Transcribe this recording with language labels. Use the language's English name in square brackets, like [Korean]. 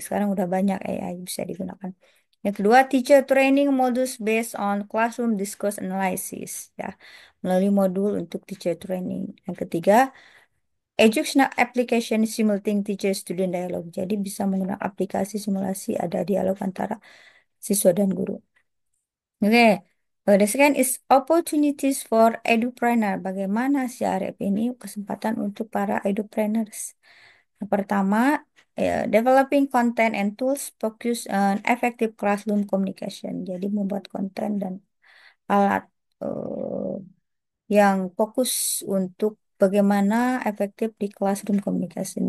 [Indonesian] Sekarang udah banyak AI bisa digunakan. Yang kedua, [English] teacher training modules based on classroom discourse analysis. [Indonesian] Ya, melalui modul untuk [English] teacher training. [Indonesian] Yang ketiga, [English] educational application simulating teacher student dialogue. [Indonesian] Jadi bisa menggunakan aplikasi simulasi ada dialog antara siswa dan guru. [English] Oke, the second is opportunities for edupreneur. [Indonesian] Bagaimana si Arep ini kesempatan untuk para edupreneurs? Yang pertama, [English] developing content and tools focus on effective classroom communication. [Indonesian] Jadi membuat konten dan alat eh, yang fokus untuk bagaimana efektif di [English] classroom communication.